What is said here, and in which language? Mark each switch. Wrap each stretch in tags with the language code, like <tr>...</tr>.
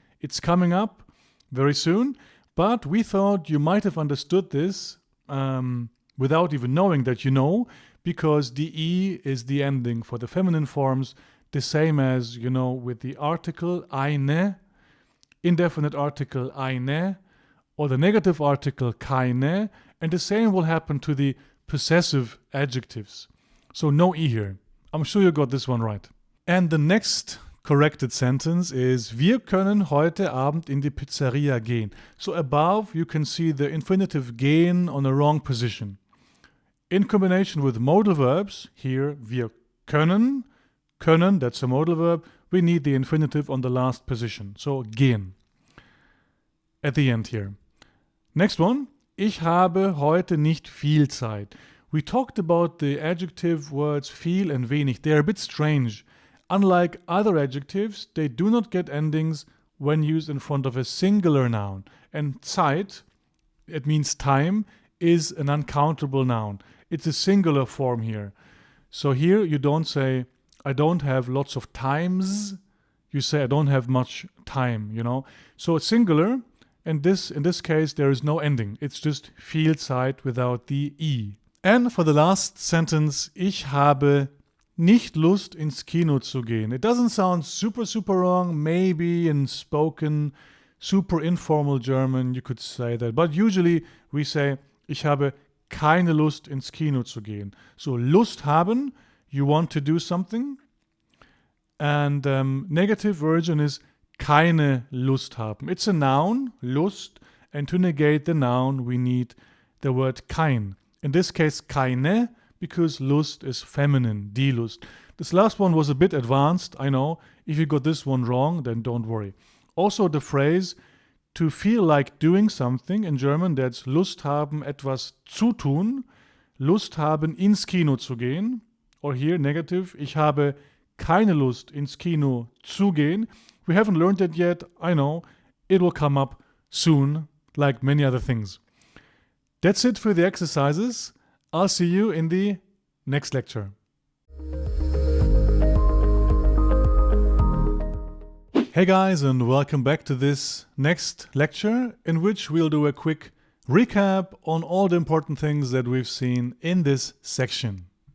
<en>It's coming up very soon. But we thought you might have understood this without even knowing that you know, because the E is the ending for the feminine forms, the same as, with the article eine, indefinite article eine, or the negative article keine, and the same will happen to the possessive adjectives. So no E here. I'm sure you got this one right. And the next corrected sentence is</en> <de>wir können heute Abend in die Pizzeria gehen.</de> <en>So above you can see the infinitive gehen on a wrong position. In combination with modal verbs, here wir können, that's a modal verb, we need the infinitive on the last position. So gehen. At the end here. Next one.</en> <de>Ich habe heute nicht viel Zeit.</de> <en>We talked about the adjective words viel and wenig. They're a bit strange. Unlike other adjectives, they do not get endings when used in front of a singular noun. And Zeit, it means time, is an uncountable noun. It's a singular form here. So here you don't say, I don't have lots of times. You say, I don't have much time, So it's singular, and in this case, there is no ending. It's just viel Zeit without the E. And for the last sentence,</en> <de>ich habe nicht Lust ins Kino zu gehen.</de> <en>It doesn't sound super wrong. Maybe in spoken, super informal German you could say that. But usually we say,</en> <de>ich habe keine Lust ins Kino zu gehen.</de> <en>So Lust haben, you want to do something. And negative version is keine Lust haben. It's a noun, Lust, and to negate the noun we need the word kein. In this case, keine, because Lust is feminine, die Lust. This last one was a bit advanced, I know. If you got this one wrong, then don't worry. Also the phrase to feel like doing something in German, that's</en> <de>Lust haben, etwas zu tun. Lust haben, ins Kino zu gehen.</de> <en>Or here, negative,</en> <de>ich habe keine Lust, ins Kino zu gehen.</de> <en>We haven't learned it yet, I know. It will come up soon, like many other things. That's it for the exercises. I'll see you in the next lecture. Hey guys, and welcome back to this next lecture, in which we'll do a quick recap on all the important things that we've seen in this section.</en>